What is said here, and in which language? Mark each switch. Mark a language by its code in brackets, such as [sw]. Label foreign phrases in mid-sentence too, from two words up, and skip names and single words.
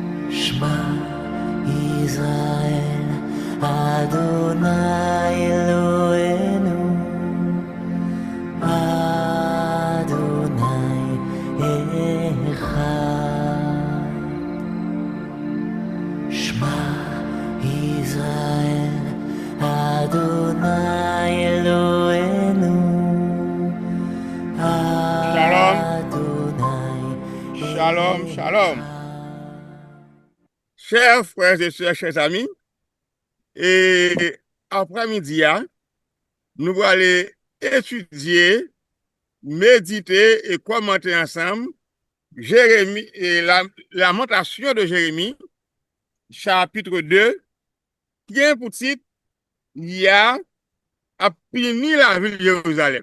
[he] שמע ישראל אדוני אלוהינו אדוני אחד. שמע ישראל אדוני אלוהינו, Shalom, Adonai שלום שלום. [fr] Chers frères et sœurs, chers amis, et après-midi, nous allons aller étudier, méditer et commenter ensemble Jérémie et la lamentation de Jérémie, chapitre 2, qui est pour titre, Yah a puni la ville de Jérusalem.